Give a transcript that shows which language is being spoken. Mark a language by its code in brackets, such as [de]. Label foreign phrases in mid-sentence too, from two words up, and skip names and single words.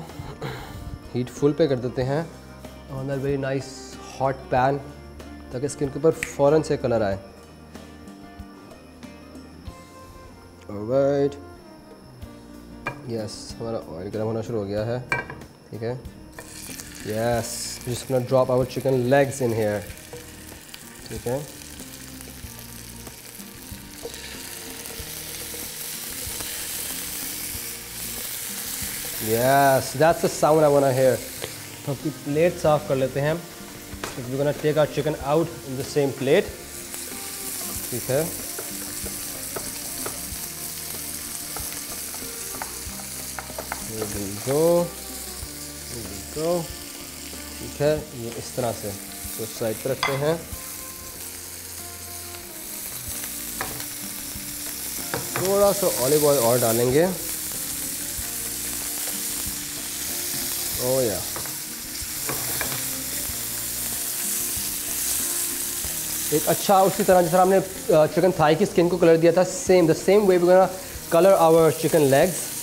[en] heat full [hi] पे कर देते हैं [en] on that very nice hot pan, [hi] ताकि स्किन के ऊपर फ़ौरन से कलर आए। [en] alright, yes, [hi] हमारा ऑयल गर्म होना शुरू हो गया है, ठीक है, [en] yes, just gonna drop our chicken legs in here, [hi] ठीक है, [en] Yes, that's the sound I wanna hear। [hi] तो अपनी प्लेट साफ कर लेते हैं। [en] We're gonna take our chicken out in the same plate, [hi] ठीक है, [en] here we go, here we go, [hi] ठीक है, ये इस तरह से तो साइड पर रखते हैं। थोड़ा सा ऑलिव ऑयल और डालेंगे। [en] oh yeah, [hi] एक अच्छा उसी तरह जिस तरह हमने [en] chicken thigh [hi] की स्किन को कलर दिया था, [en] the same way we gonna colour our chicken legs.